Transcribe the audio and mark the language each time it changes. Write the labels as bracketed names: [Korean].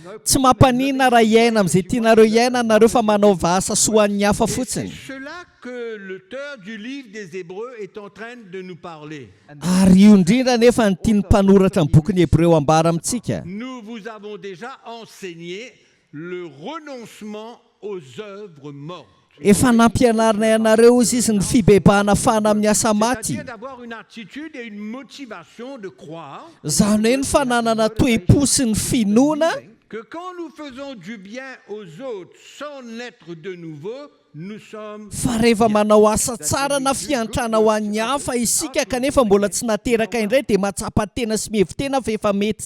[Malagasy] tsy mampanina raha hiaina amin'izay tianareo hiaina nareo fa manaova asa soa an'ny hafa fotsiny [French] C'est cela que l'auteur du livre des Hébreux est en train de nous parler. [Malagasy] ary io indrindra nefa ny tiany mpanoratra ny bokyny Hebreo ambara amintsika [French] Nous vous avons déjà enseigné le renoncement aux œuvres mortes. [Malagasy] efa nampianarinay anareo izy izy ny fibebahana fana amin'ny asa maty [French] C'est-à-dire d'avoir une attitude et une motivation de croire [Malagasy] zany hoe ny fananana toe-po sy ny finoana [French] que quand nous faisons du bien aux autres sans naître de nouveau, nous sommes... [Malagasy] fa rehefa manao asa tsara na fiantrana ho an'ny hafa isika kanefa mbola tsy nateraka indray dia matsapa-tena sy mihevitena fa efa mety